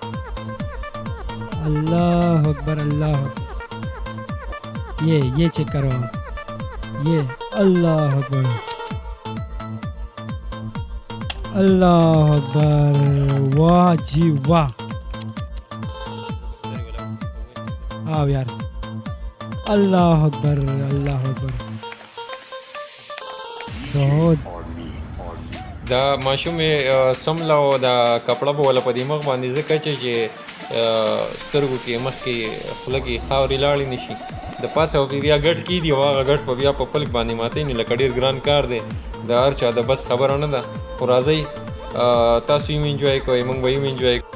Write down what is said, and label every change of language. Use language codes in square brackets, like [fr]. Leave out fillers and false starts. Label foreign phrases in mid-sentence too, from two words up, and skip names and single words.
[ur] یہ چیک کرو یہ [ar] الله أكبر [ur] واہ جی واہ آؤ یار [ar] الله أكبر [ur] بہت [ps] دا ماشوم سمله او دا کپړه به وله په دې مخ باندې ځکه چې سترګو کې مخ کې خوله کې خاورې لاړې نه شي د پاسه به بیا ګډ کېږدي او هغه ګډ به بیا په پلک باندې ماتوي نو لکه ډېر ګران کار دی د هر چا د بس خبره نه ده خو راځئ تاسو یې انجوای کوئ موږ به یې انجوای